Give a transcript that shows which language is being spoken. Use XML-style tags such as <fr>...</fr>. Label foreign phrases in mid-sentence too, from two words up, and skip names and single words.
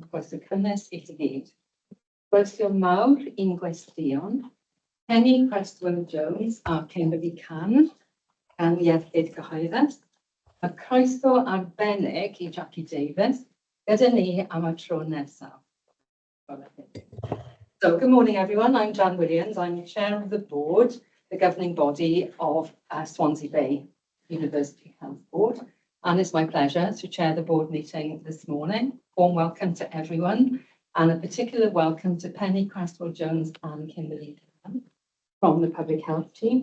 <cy>Croeso cynnes i chi gyd. Croeso mawr i'n gwestiwn. Penny Cresswell Jones a Kimberly Can gan Iechyd Cyhoeddus. A croeso arbennig i Jackie Davis gyda ni am y tro nesaf.</cy> <en>So, good morning everyone. I'm Jan Williams. I'm the chair of the board, the governing body of Swansea Bay University Health Board. And it's my pleasure to chair the board meeting this morning. Warm welcome to everyone, and a particular welcome to Penny Cresswell Jones and Kimberly Can from the public health team.</en>